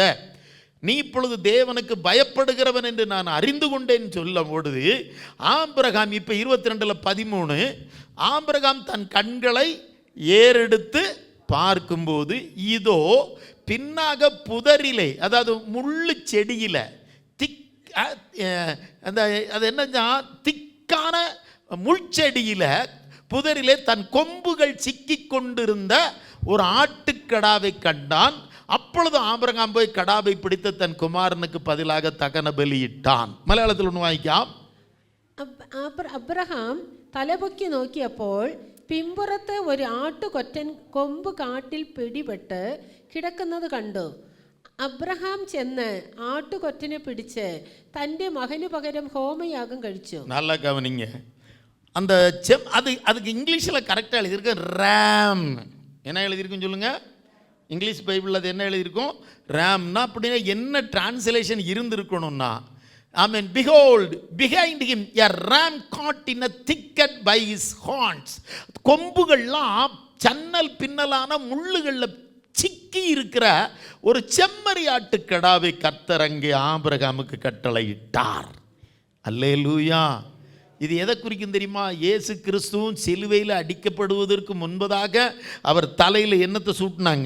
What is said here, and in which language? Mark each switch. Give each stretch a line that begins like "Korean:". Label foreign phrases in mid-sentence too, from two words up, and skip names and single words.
Tamil: நீ இப்பொழுது தேவனுக்கு பயப்படுகிறவன் என்று நான் அறிந்து கொண்டேன்னு சொல்லும் பொழுது ஆபிரகாம், இப்போ 22:13, ஆபிரகாம் தன் கண்களை ஏறெடுத்து பார்க்கும்போது இதோ பின்னாக புதரிலே, அதாவது முள்ளு செடியில் அது என்னன்னா திக்கான முள்செடியில் புதரிலே தன் கொம்புகள் சிக்கி கொண்டிருந்த ஒரு ஆட்டுக்கடாவை கண்டான். அப்பொழுது ஆபிரகாம் போய் கடாவை பிடித்து தன் குமாரனுக்கு பதிலாக தகன பலியிட்டான்.
Malayalam: മലയാളത്തിൽ ഒന്ന് വായിക്കാം. അബ്രഹാം തലപൊക്കി നോക്കിയപ്പോൾ പിമ്പുറത്ത് ഒരു ആട്ടുകൊറ്റൻ കൊമ്പ് കാട്ടിൽ പിടിപെട്ട് കിടക്കുന്നത് കണ്ടു. അബ്രഹാം ചെന്ന് ആട്ടുകൊറ്റനെ പിടിച്ച് തൻ്റെ മകന് പകരം ഹോമയാഗം കഴിച്ചു.
Tamil: நல்லா கவனிங்க. அந்த அதுக்கு இங்கிலீஷில் கரெக்டாக எழுதியிருக்கு ரேம். என்ன எழுதியிருக்குன்னு சொல்லுங்க. இங்கிலீஷ் பைபிளில் அது என்ன எழுதியிருக்கும்? ரேம்னா அப்படின்னா என்ன டிரான்ஸ்லேஷன் இருந்திருக்கணும்னா,
English: Amen. Behold, behind him a ram caught in a thicket by his horns.
Tamil: கொம்புகள்லாம் சன்னல் பின்னலான முள்ளுகளில் சிக்கி இருக்கிற ஒரு செம்மறியாட்டு கடாவை கர்த்தர் அங்கே ஆபிரகாமுக்கு கட்டளையிட்டார். அல்லேலூயா. இது எதை குறிக்கும் தெரியுமா? இயேசு கிறிஸ்துவும் சிலுவையில் அடிக்கப்படுவதற்கு முன்பதாக அவர் தலையில் என்னத்தை சூட்டினாங்க?